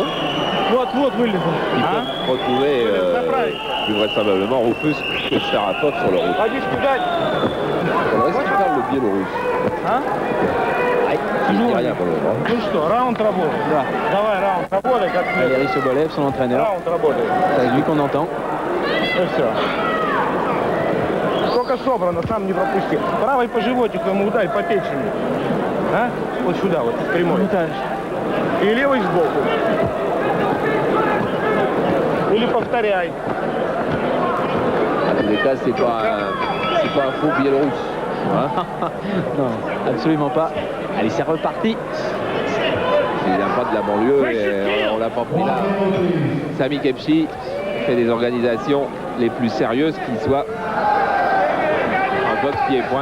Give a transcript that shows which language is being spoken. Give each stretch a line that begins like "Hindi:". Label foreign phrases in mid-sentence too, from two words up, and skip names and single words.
French: Ils peuvent retrouver plus vraisemblablement Rufus et Sharapov sur le route. Est-ce qu'il parle le biélorusse? Il ne dit rien pour le moment. Valérie Sobolev, son entraîneur. C'est lui qu'on entend.
Russian: Только собрано, сам не пропусти. Правой по животику ему ударь, по печени. А? Вот сюда, вот, прямой. И левый сбоку. Или повторяй.
French: En tous les cas, c'est pas un faux biélorusse. Hein? Non, absolument pas. Allez, c'est reparti. Il vient pas de la banlieue et on l'a pas pris là. Sami Khepchi fait des organisations les plus sérieuses qui soient en boxe pied-point.